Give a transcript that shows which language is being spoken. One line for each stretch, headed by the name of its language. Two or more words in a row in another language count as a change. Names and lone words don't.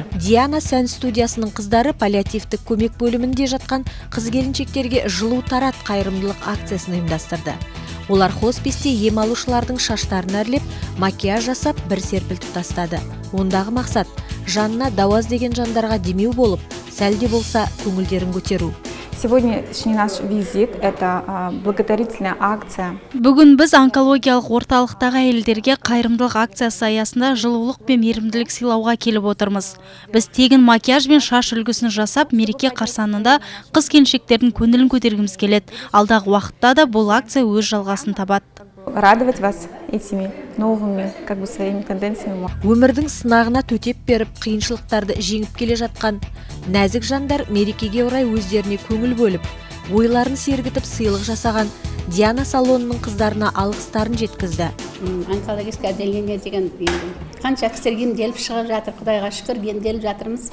Kazakh: Диана сән студиясының қыздары паллиативтік көмек бөлімінде жатқан қыз-келіншектерге жылу тарат қайырымдылық акциясын ұйымдастырды. Олар хосписте ем алушылардың шаштарын әрлеп, макияж жасап бір серпілтіп тастады. Ондағы мақсат жанына дауаз деген жандарға демеу болып, сәлде болса көңілдерін көтеру.
Russian: Сегодняшний наш визит – это благотворительная акция.
Kazakh: Бүгін біз онкологиялық орталықтағы әйелдерге қайырымдылық акциясы аясында жылулық пен мейірімділік сыйлауға келіп отырмыз. Біз тегін макияж бен шаш үлгісін жасап, мереке қарсаңында қыз-келіншектердің көңілін көтергіміз келеді. Алдағы уақытта да бұл акция өз жалғасын табады.
Russian: Радовать вас этими новыми, своими тенденциями.
Kazakh: Өмірдің сынағына төтеп беріп, қиыншылықтарды жеңіп келе жатқан нәзік жандар мерекеге орай өздеріне көңіл бөліп, ойларын сергітіп сыйлық жасаған Диана салонының қыздарына алғыстарын жеткізді.
Russian: Онкологическое отделение
Kazakh: деген қанша кісілер емделіп шығып жатыр, Құдайға шүкір емделіп жатырмыз.